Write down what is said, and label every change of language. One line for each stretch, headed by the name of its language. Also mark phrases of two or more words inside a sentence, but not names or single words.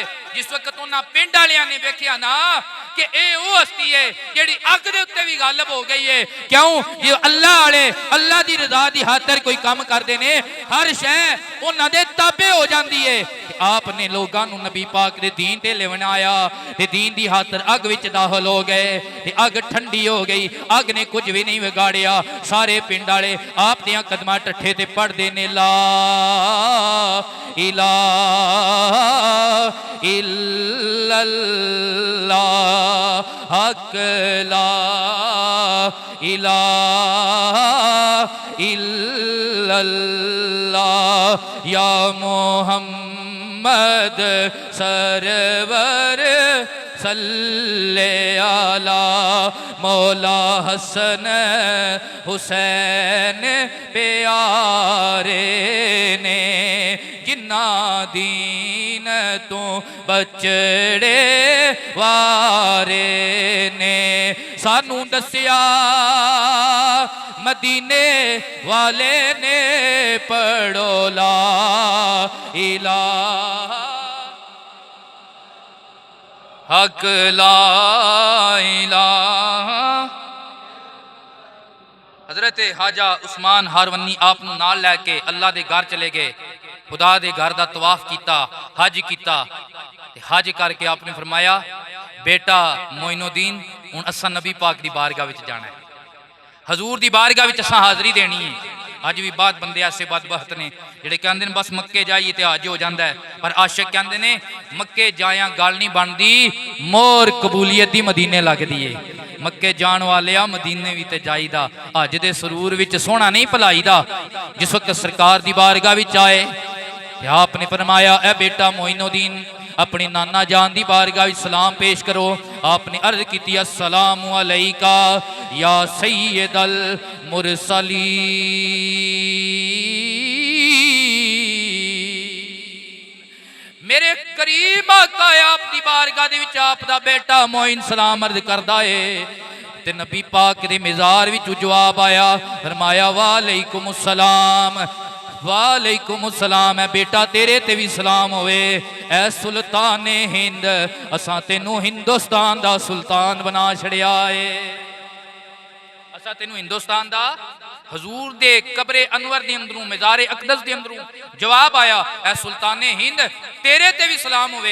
Punjabi: جس وقت انہاں پنڈ والیاں نے ویکھیا نا کہ یہ وہ ہستی ہے جہڑی اگ دے اتے بھی غالب ہو گئی ہے، کیوں جے اللہ والے اللہ دی رضا دی خاطر کوئی کم کردے نے ہر شے انہاں دے تابع ہو جاندی ہے. آپنے لوگوں نوں نبی پاک دے دین تے لیونا آیا تے دین دی خاطر اگ وچ داخل ہو گئے تے اگ ٹھنڈی ہو گئی، اگ نے کچھ بھی نہیں بگاڑیا. سارے پنڈ والے آپ دیاں قدماں ٹھٹھے تے پڑھدے نے لا
Arabic: إله إلا الله حق لا إله إلا الله يا محمد سرور صلى على مولا حسن
Punjabi: حسین پیارے نے، جنہاں دین توں بچڑے وارے نے سانوں دسیا مدینے والے نے پڑھو
Arabic: لا إله حق لا إله.
Punjabi: حضرت خواجہ عثمان ہارونی آپ نال لے کے اللہ دے گھر چلے گئے، خدا دے گھر دا طواف کیا، حج کیا. حج کرکے آپنے فرمایا بیٹا معین الدین ہن اساں نبی پاک دی بارگاہ وچ جانا ہے، حضور دی بارگاہ وچ اساں حاضری دینی ہے. اج بھی بہت بندے ایسے بدبخت نے جہڑے کہندے نے بس
Urdu: مکے جائیے تو حج ہو جاتا ہے,
Punjabi: پر عاشق کہندے نے مکے جایا گل نہیں بنتی، مہر قبولیت دی مدینے لگدی ہے. مکے جان والے آ مدینے بھی تے جائیدا، حج دے سرور وچ سوہنا نہیں بھلائی دا. جس وقت سرکار دی بارگاہ وچ آئے آپنے فرمایا اے بیٹا معین الدین اپنی نانا جان دی بارگاہ وچ سلام پیش کرو. آپنے عرض کی
Arabic: السلام عليك يا سيد المرسلين.
Punjabi: میرے قریب آقا آپکی بارگاہ دے وچ آپ دا بیٹا معین سلام عرض کردا ہے تے نبی پاک دے مزار وچ جواب آیا، فرمایا
Arabic: وعليكم السلام وعليكم السلام.
Punjabi: ہے بیٹا تیرے تے بھی سلام ہووے۔ اے سلطان ہند اساں تینوں ہندوستان دا سلطان بنا چھڈیا ہے. اساں تینوں ہندوستان دا حضور دے قبر انور دے اندروں مزار اقدس دے اندروں جواب آیا، اے سلطان ہند تیرے تے بھی سلام ہووے.